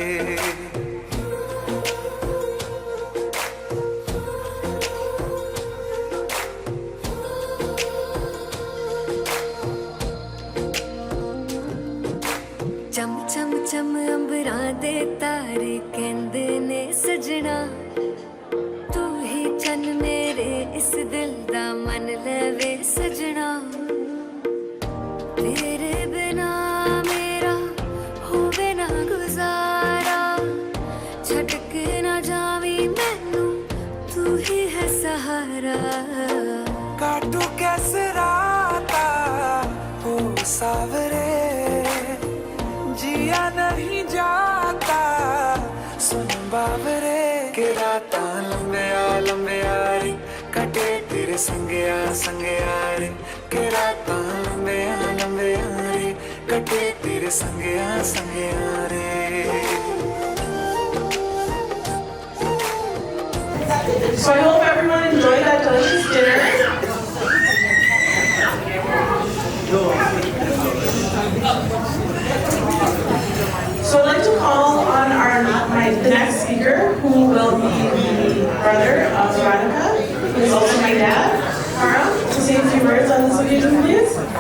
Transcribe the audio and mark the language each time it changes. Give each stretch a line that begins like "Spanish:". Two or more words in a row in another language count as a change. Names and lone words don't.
Punjabi: ਚਮ ਚਮ ਚਮ ਅੰਬਰਾਂ ਦੇ ਤਾਰੇ ਕਹਿੰਦੇ ਨੇ ਸਜਣਾ ਤੂੰ ਹੀ ਚੰਨ ਮੇਰੇ ਇਸ ਦਿਲ ਦਾ ਮਨ ਲਵੇ ਸਜਣਾ ਤੇਰੇ ਬਿਨਾ ਮੇਰਾ ਹੋਵੇ ਨਾ ਗੁਜ਼ਾਰਾ ਛੱਡ ਕੇ ਨਾ ਜਾਵੀਂ ਮੈਨੂੰ ਤੂੰ ਹੀ ਹੈ ਸਹਾਰਾ
Hindi: काटू कैसे राता हो सावरे जिया नहीं जाता सुन बाबरे के रातां लंबिया रे कटे तेरे संगया रे के रातां लंबिया रे कटे तेरे संगया रे
English: So I hope everyone enjoyed that delicious dinner. So I'd like to call on the next speaker, who will be the brother of Radhika, who is also my dad, Kara, to say a few words on this occasion, please.